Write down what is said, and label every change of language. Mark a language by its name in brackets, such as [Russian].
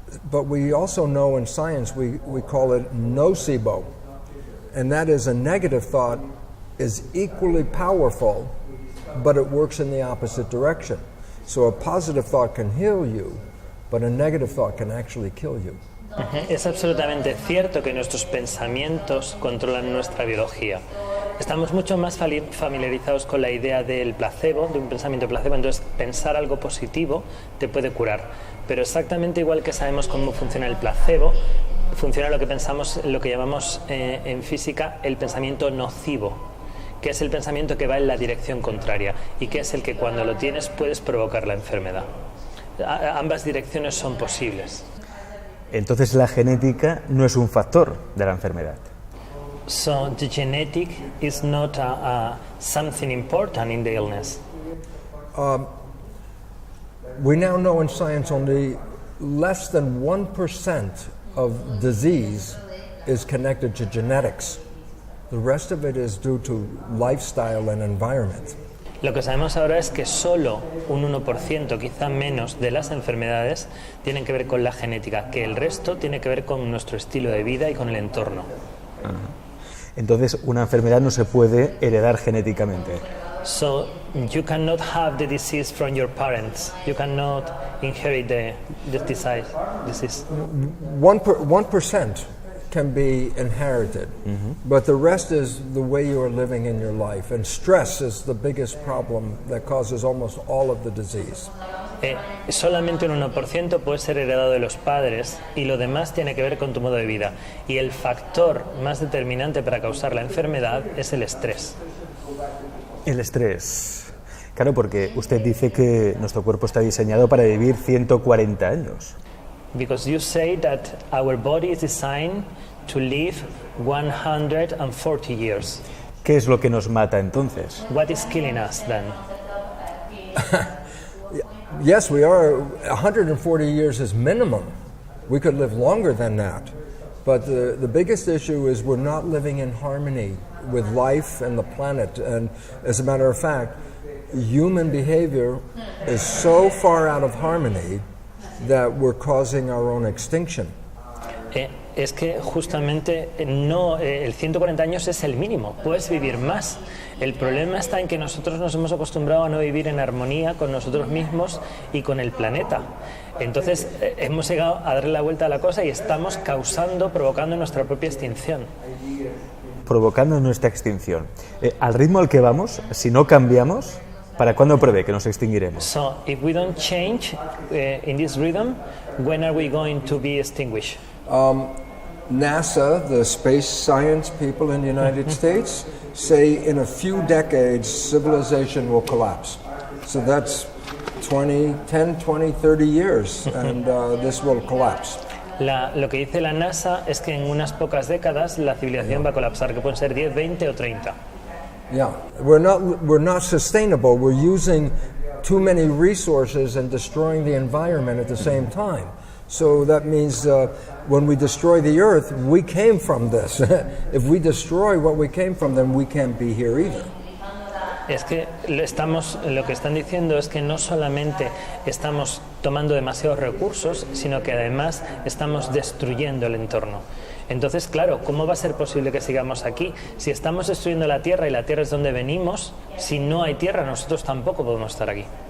[English] But we also know in science we call it nocebo, and that is a negative thought is equally powerful, but it works in the opposite direction. So a positive thought can heal you, but a negative thought can actually kill you. [Spanish] Es absolutamente cierto que nuestros pensamientos controlan nuestra biología. Estamos mucho más familiarizados con la idea del placebo, de un pensamiento placebo, entonces pensar algo positivo te puede curar. Pero exactamente igual que sabemos cómo funciona el placebo, funciona lo que pensamos, lo que llamamos en física el pensamiento nocivo, que es el pensamiento que va en la dirección contraria y que es el que cuando lo tienes puedes provocar la enfermedad. Ambas direcciones son posibles. Entonces la genética no es un factor de la enfermedad. [English] So the genetic is not something important in the illness. We now know in science only less than 1% of disease is connected to genetics. The rest of it is due to lifestyle and environment. [Spanish] Lo que sabemos ahora es que solo un 1%, quizá menos, de las enfermedades tienen que ver con la genética, que el resto tiene que ver con nuestro estilo de vida y con el entorno. Entonces, una enfermedad no se puede heredar genéticamente. [English] So you cannot have the disease from your parents. You cannot inherit the disease. 1% can be inherited, but the rest is the way you are living in your life. And stress is the biggest problem that causes almost all of the disease. [Spanish] Solamente un 1% puede ser heredado de los padres y lo demás tiene que ver con tu modo de vida. Y el factor más determinante para causar la enfermedad es el estrés. El estrés. Claro, porque usted dice que nuestro cuerpo está diseñado para vivir 140 años. [English] Because you say that our body is designed to live 140 years. [Spanish] ¿Qué es lo que nos mata entonces? [English] What is killing us then? Yes, we are. 140 years is minimum. We could live longer than that. But the biggest issue is we're not living in harmony with life and the planet. And as a matter of fact, human behavior is so far out of harmony that we're causing our own extinction. [Spanish] Es que justamente el 140 años es el mínimo, puedes vivir más. El problema está en que nosotros nos hemos acostumbrado a no vivir en armonía con nosotros mismos y con el planeta. Entonces hemos llegado a darle la vuelta a la cosa y estamos provocando nuestra propia extinción. Provocando nuestra extinción. Al ritmo al que vamos, si no cambiamos, ¿para cuándo prevé que nos extinguiremos? [English] So, if we don't change in this rhythm, when are we going to be extinguished? NASA, the space science people in the United States, say in a few decades civilization will collapse. So that's 10, 20, 30 years, and this will collapse. [Spanish] Lo que dice la NASA es que en unas pocas décadas la civilización va a colapsar, que pueden ser 10, 20 o 30. [English] Yeah, we're not sustainable. We're using too many resources and destroying the environment at the same time. So that means when we destroy the earth, we came from this. If we destroy what we came from, then we can't be here either. [Spanish] Es que lo que están diciendo es que no solamente estamos tomando demasiados recursos, sino que además estamos destruyendo el entorno. Entonces, claro, ¿cómo va a ser posible que sigamos aquí? Si estamos destruyendo la Tierra y la Tierra es donde venimos, si no hay Tierra, nosotros tampoco podemos estar aquí.